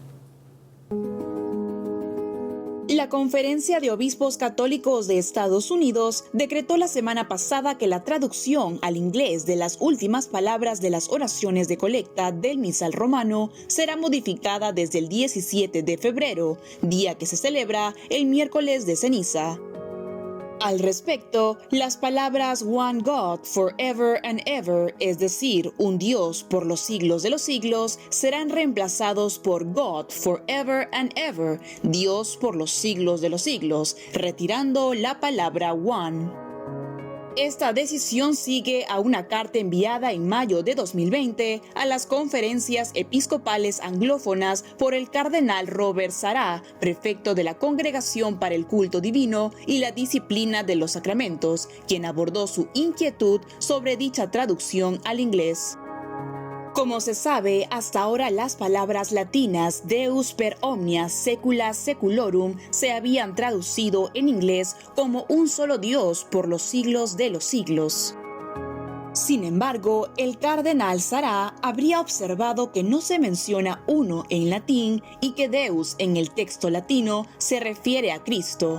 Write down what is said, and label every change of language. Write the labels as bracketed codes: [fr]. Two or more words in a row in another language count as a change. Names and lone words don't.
[es] La Conferencia de Obispos Católicos de Estados Unidos decretó la semana pasada que la traducción al inglés de las últimas palabras de las oraciones de colecta del misal romano será modificada desde el 17 de febrero, día que se celebra el miércoles de ceniza. Al respecto, las palabras [en] One God forever and ever, [es] es decir, un Dios por los siglos de los siglos, serán reemplazados por [en] God forever and ever, [es] Dios por los siglos de los siglos, retirando la palabra One. Esta decisión sigue a una carta enviada en mayo de 2020 a las conferencias episcopales anglófonas por el cardenal Robert Sarah, prefecto de la Congregación para el Culto Divino y la Disciplina de los Sacramentos, quien abordó su inquietud sobre dicha traducción al inglés. Como se sabe, hasta ahora las palabras latinas [la] Deus per omnia secula seculorum [es] se habían traducido en inglés como un solo Dios por los siglos de los siglos. Sin embargo, el cardenal Sarah habría observado que no se menciona uno en latín y que Deus en el texto latino se refiere a Cristo.